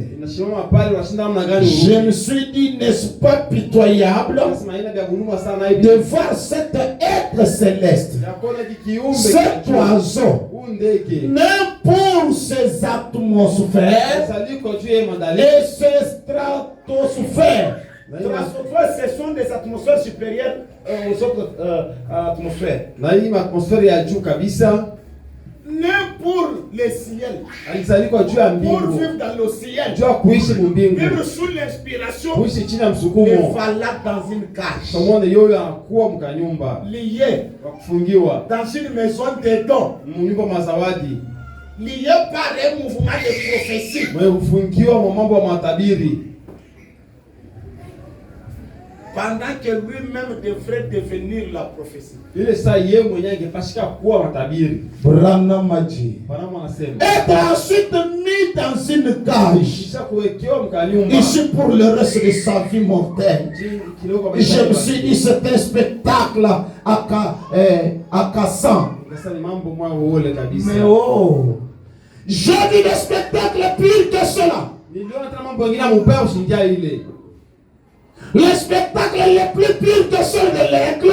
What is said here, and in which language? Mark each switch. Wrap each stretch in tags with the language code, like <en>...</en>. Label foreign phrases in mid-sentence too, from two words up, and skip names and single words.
<fr>Je me suis dit, n'est-ce pas pitoyable de voir cet être céleste, cet oiseau, même pour ses atmosphères et ses stratosphères. Ce sont des atmosphères supérieures aux autres atmosphères. Même pour le ciel.</fr> <sw>Alizaliwa juu ya</sw> <fr>Pour</fr> <sw>mbingu.</sw> <fr>vivre dans le ciel.</fr> <sw>Juu ya kuishi mbingu.</sw> <fr>Vivre sous l'inspiration.</fr> <sw>Kuishi chini ya</sw> <fr>Et</fr> <sw>msukumo.</sw> <fr>valable dans une cage.</fr> <sw>Pamoja yoyo anakuwa mkanyumba.</sw> <fr>Lié</fr> <sw>Wa kufungiwa.</sw> <fr>dans une maison de dons.</fr> <sw>Mnyumba mazawadi.</sw> <fr>Lié par un mouvement de prophétie.</fr> <sw>Mwe kufungiwa kwa mambo ya matabiri.</sw> <fr>Pendant que lui-même devrait devenir la prophétie.</fr> <sw>Ile saa yeye mwenyewe angepashika kuwa matabiri.</sw> <fr>Branham a dit.</fr> <sw>Bwana anasema.</sw> <fr>Être ensuite mis dans une cage.</fr> <sw>Kisha kuwekewa mkanyumba.</sw> <fr>Ici pour le reste de sa vie mortelle. Je me suis dit c'est un spectacle à cassant. Mais oh, j'ai vu des spectacles pires que cela. Les spectacles les plus pires que ceux de l'aigle.</fr>